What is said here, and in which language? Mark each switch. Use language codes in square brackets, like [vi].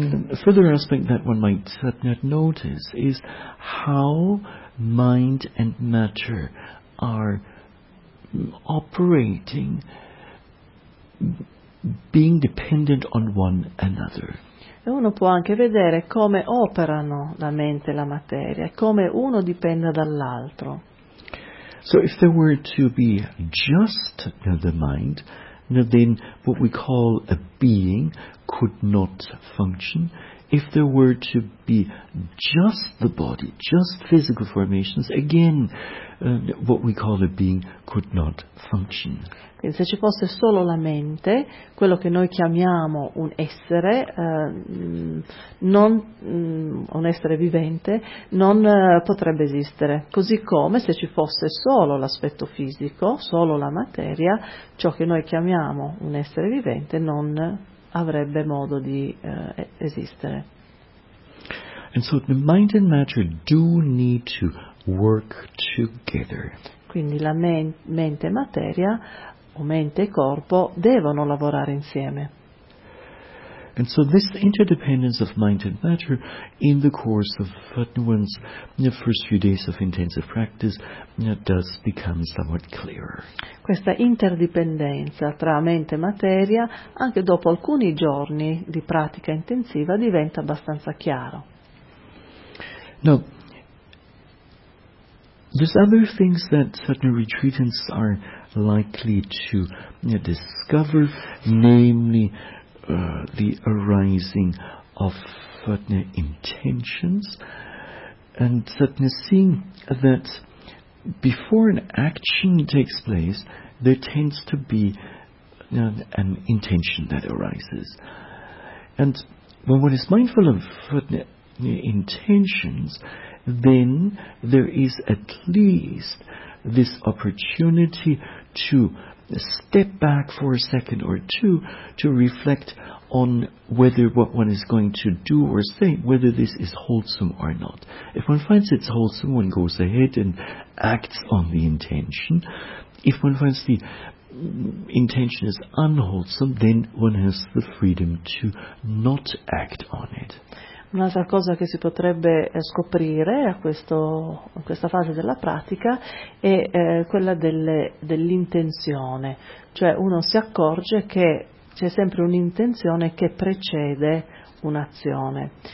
[en] A further aspect that one might notice is how mind and matter are operating, being dependent on one another. [it] E uno può anche vedere come operano la mente e la materia, come uno dipenda dall'altro. [en] So if there were to be just the mind, then what we call a being could not function. If there were to be just the body, just physical formations, again, what we call a being could not function. [it] Quindi se ci fosse solo la mente, quello che noi chiamiamo un essere, un essere vivente, non potrebbe esistere. Così come se ci fosse solo l'aspetto fisico, solo la materia, ciò che noi chiamiamo un essere vivente non avrebbe modo di esistere. [en] And so the mind and matter do need to work together. [it] Quindi la mente e materia, o mente e corpo, devono lavorare insieme. [en] And so this interdependence of mind and matter in the course of one's first few days of intensive practice does become somewhat clearer. [it] Questa interdipendenza tra mente e materia, anche dopo alcuni giorni di pratica intensiva, diventa abbastanza chiaro. [en] Now, there's other things that certain retreatants are likely to discover, namely the arising of certain intentions, and certain seeing that before an action takes place, there tends to be an intention that arises. And when one is mindful of intentions, then there is at least this opportunity to step back for a second or two to reflect on whether what one is going to do or say, whether this is wholesome or not. If one finds it's wholesome, one goes ahead and acts on the intention. If one finds the intention is unwholesome, then one has the freedom to not act on it. [it] Un'altra cosa che si potrebbe scoprire a questa fase della pratica è quella dell'intenzione, cioè uno si accorge che c'è sempre un'intenzione che precede un'azione,